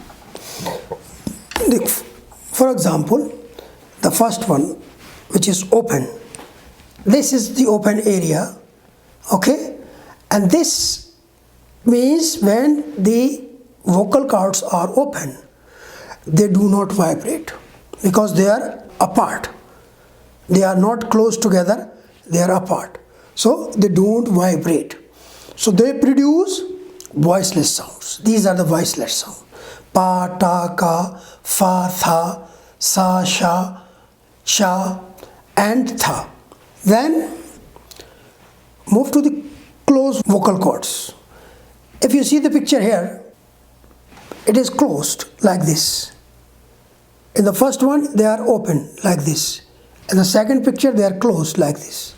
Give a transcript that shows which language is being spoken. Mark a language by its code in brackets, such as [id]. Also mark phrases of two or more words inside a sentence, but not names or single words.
[en] For example, the first one, which is open, this is the open area, okay, and this means when the vocal cords are open, they do not vibrate because they are apart. They are not close together, they are apart, so they don't vibrate. So they produce voiceless sounds. These are the voiceless sounds: pa, ta, ka, fa, tha, sa, sha, sha, and tha. Then move to the closed vocal cords. If you see the picture here, it is closed like this. In the first one, they are open like this. In the second picture, they are closed like this.